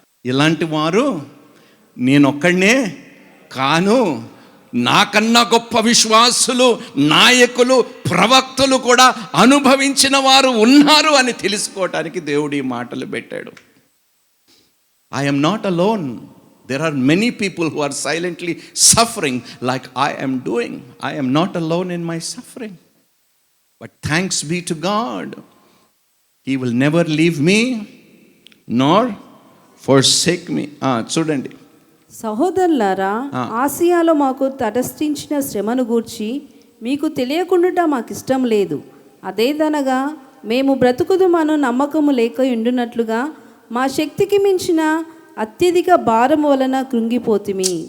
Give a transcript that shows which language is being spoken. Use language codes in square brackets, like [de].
[te] ఇలాంటి వారు నేనొక్కడనే కాను, నాకన్నా గొప్ప విశ్వాసులు, నాయకులు, ప్రవక్తలు కూడా అనుభవించిన వారు ఉన్నారు అని తెలుసుకోవటానికి దేవుడు ఈ మాటలు పెట్టాడు. [en] I am not alone. There are many people who are silently suffering like I am doing. I am not alone in my suffering. But thanks be to God. He will never leave me nor forsake me. [te] చూడండి. సహోదరులారా, ఆసియాలో మాకు తటస్థించిన శ్రమను గూర్చి మీకు తెలియకుండా మాకు ఇష్టం లేదు. అదేదనగా మేము బ్రతుకుదుమను నమ్మకము లేక ఉండునట్లుగా మా శక్తికి మించిన అత్యధిక భారం వలన కృంగిపోతిమి.